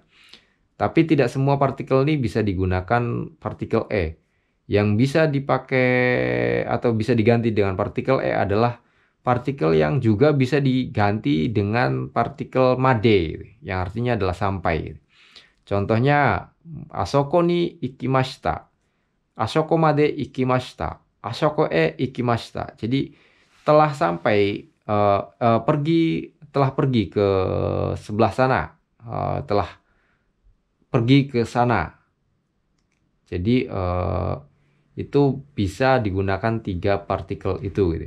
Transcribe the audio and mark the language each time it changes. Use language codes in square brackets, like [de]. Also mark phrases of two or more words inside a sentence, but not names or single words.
[id] Tapi tidak semua partikel ni bisa digunakan partikel e. Yang bisa dipakai atau bisa diganti dengan partikel e adalah partikel yang juga bisa diganti dengan partikel made, yang artinya adalah sampai. Contohnya, [ja] あそこに行きました. あそこまで行きました。あそこへ行きました. [id] Jadi telah sampai, telah pergi ke sebelah sana. Telah pergi ke sana. Jadi itu bisa digunakan 3 partikel itu gitu.